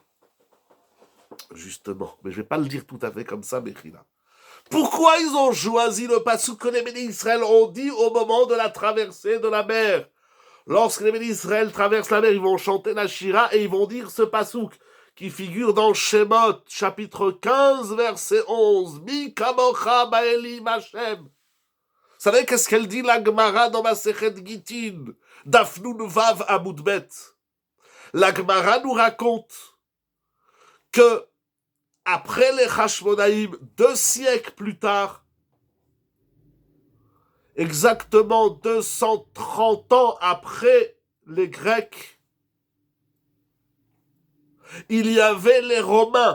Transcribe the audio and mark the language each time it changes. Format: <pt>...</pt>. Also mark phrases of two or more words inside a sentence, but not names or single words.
<fr>Justement, mais je ne vais pas le dire tout à fait comme ça, Mechila. Pourquoi ils ont choisi le pasouk que les bénis d'Israël ont dit au moment de la traversée de la mer? Lorsque les bénis d'Israël traversent la mer, ils vont chanter la Shira et ils vont dire ce pasouk qui figure dans Shemot, chapitre 15, verset 11.</fr> <he>מי כמוכה באלים השם.</he> <fr>Vous savez qu'est-ce qu'elle dit la Gemara dans Masechet Gitin?</fr> <he>דף נון וו עמוד בית.</he> <fr>La Gemara nous raconte que après les Hashmonaïm, 2 siècles plus tard, exactement 230 ans après les Grecs, il y avait les Romains.</fr>